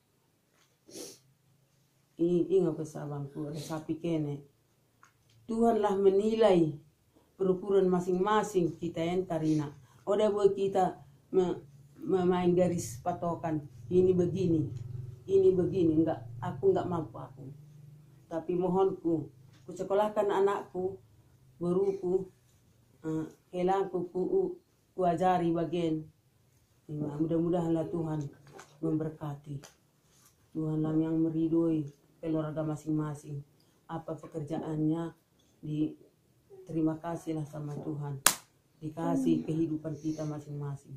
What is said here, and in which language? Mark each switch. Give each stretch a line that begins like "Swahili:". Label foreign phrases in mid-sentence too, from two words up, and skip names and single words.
Batak Karo: Ingat pesabangku, resapi kene.
Indonesian: Tuhanlah menilai perukuran masing-masing kita yang Karina. Udah buat kita memain garis patokan. Ini begini, enggak, aku enggak mampu aku. Tapi mohonku, ku sekolahkan anakku, guruku, kelangku ku ajari bagian. Mudah-mudahanlah Tuhan memberkati. Tuhanlah yang meridhoi keluarga masing-masing. Apa pekerjaannya, terima kasihlah sama Tuhan. Dikasih kehidupan kita masing-masing.